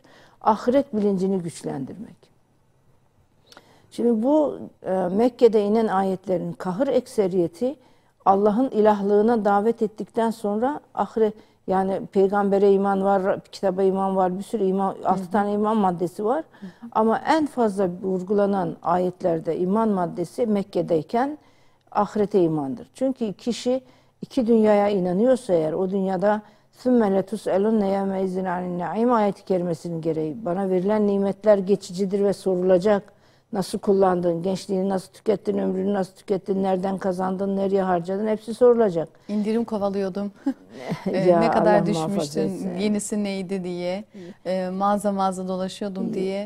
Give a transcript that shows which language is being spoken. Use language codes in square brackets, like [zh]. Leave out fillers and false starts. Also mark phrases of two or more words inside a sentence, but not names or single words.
[tr] Ahiret bilincini güçlendirmek. Şimdi bu Mekke'de inen ayetlerin kahır ekseriyeti Allah'ın ilahlığına davet ettikten sonra ahiret, yani peygambere iman var, kitaba iman var, bir sürü iman, 6 tane iman maddesi var. Ama en fazla vurgulanan ayetlerde iman maddesi Mekke'deyken ahirete imandır. Çünkü kişi iki dünyaya inanıyorsa eğer, o dünyada [ar] ثُمَّ لَتُسْأَلُنَّ يَوْمَ اِذٍ عَنِ النَّعِيمِ [tr] ayet-i kerimesinin gereği bana verilen nimetler geçicidir ve sorulacak. Nasıl kullandın, gençliğini nasıl tükettin, ömrünü nasıl tükettin, nereden kazandın, nereye harcadın, hepsi sorulacak. İndirim kovalıyordum. Ya, ne kadar Allah düşmüştün, yenisi neydi diye, mağaza dolaşıyordum diye.